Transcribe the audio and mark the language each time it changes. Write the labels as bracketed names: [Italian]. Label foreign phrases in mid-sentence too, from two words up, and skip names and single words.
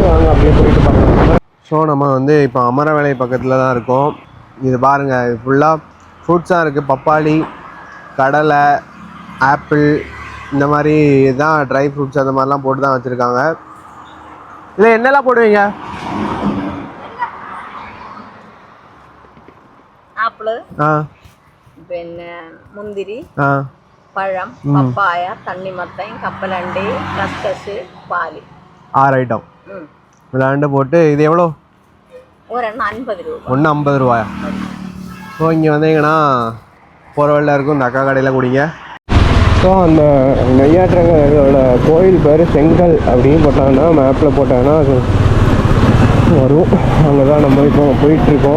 [Tamil] வாங்க அப்படியே போயிட்டு பார்க்கலாம். ஸோ நம்ம வந்து இப்போ அமரவேலை பக்கத்தில் தான் இருக்கோம். இது பாருங்கள், இது ஃபுல்லாக ஃப்ரூட்ஸாக இருக்குது. பப்பாளி, கடலை, ஆப்பிள், இந்த மாதிரி தான் [English] dry fruits [Tamil] அந்த மாதிரிலாம் போட்டு தான் வச்சுருக்காங்க. இல்லை என்னெல்லாம் போடுவீங்க? [Malayalam] ആപ്പിള്, പിന്നെ മുന്തിരി, പഴം, പപ്പായ, തണ്ണിമത്തൻ, കപ്പലണ്ടി, കസ്കസ്, പാല്. 6 [Tamil] ஐட்டம் விளாண்டு போட்டு. இது எவ்வளோ? [Malayalam] ഒരെണ്ണം 50 രൂപ. [Tamil] ஒன்று 50 ரூபாயா? ஸோ இங்கே வந்தீங்கன்னா போகிற வழியில் இருக்கும். இந்த அக்கா கடையில் குடிங்க. ஸோ அந்த நெய்யாற்றங்கரோட கோயில் பேர் செங்கல் அப்படின்னு போட்டாங்கன்னா, மேப்பில் போட்டாங்கன்னா அது வரும். அங்கே தான் நம்ம இப்போ போயிட்டுருக்கோம்.